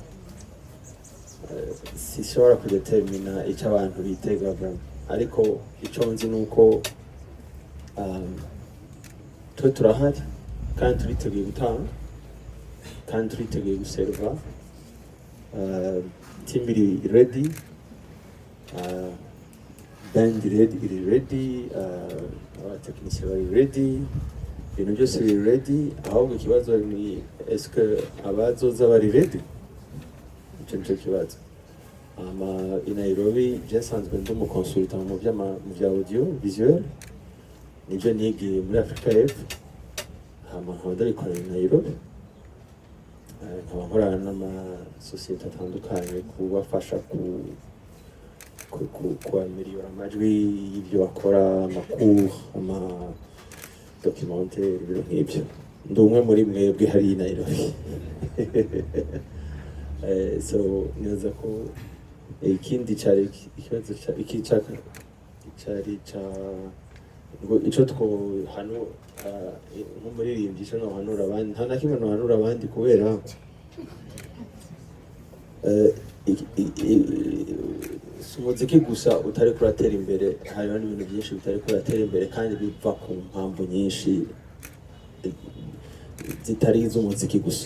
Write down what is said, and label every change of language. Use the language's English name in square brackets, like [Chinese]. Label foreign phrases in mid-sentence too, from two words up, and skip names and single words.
[Rundi] Sishobora kudetermina icyo abantu bitega, ariko icyo nzi nuko twe turahari kandi turiteguye gutanga kandi turiteguye guserva. Team iri ready, band iri ready, abatekinisiye bari ready, ibintu byose biri ready. Ahubwo ikibazo ni eske abazoza bari ready? Icyo nicyo kibazo. I Nairobi byasanzwe ndi umukonsultant mu bya [French] audio visuel, [Rundi] nibyo nigiye muri Afrika y'Epfo, nkaba ndabikorera i Nairobi. Nkaba nkorana n'amasosiyete atandukanye kubafasha kuameliyora amajwi y'ibyo bakora, amakuru, amadocumentaire, ibintu nk'ibyo. Ndi umwe muri mwebwe hari i Nairobi. So neza ko ikindi cyari ikibazo cyari ngo icyo hano nk'umuririmbyi cyo nohanura abandi, nta na kimwe nohanura abandi kubera umuziki gusa utari kuratera imbere, hariho n'ibintu byinshi bitari kuratera imbere kandi biva ku mpamvu nyinshi zitari iz'umuziki gusa.